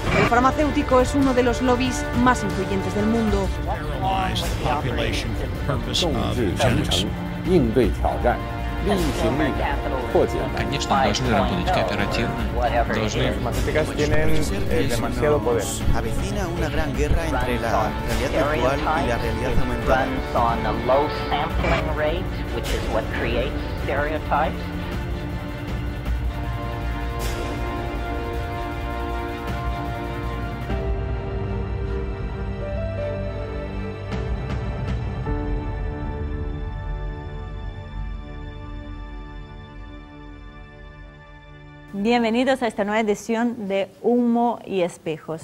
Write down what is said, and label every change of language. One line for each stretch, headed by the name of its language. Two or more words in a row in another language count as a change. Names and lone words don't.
Spanish: farmacéutico es uno de los lobbies más influyentes del mundo.
Chinese: 应对挑战，力行力改，破解难题。
Russian: Конечно, должны работать кооперативно, должны...
Spanish: demasiado poder. Avecina una gran guerra entre la realidad virtual y la realidad aumentada. Bienvenidos a esta nueva edición de Humo y Espejos.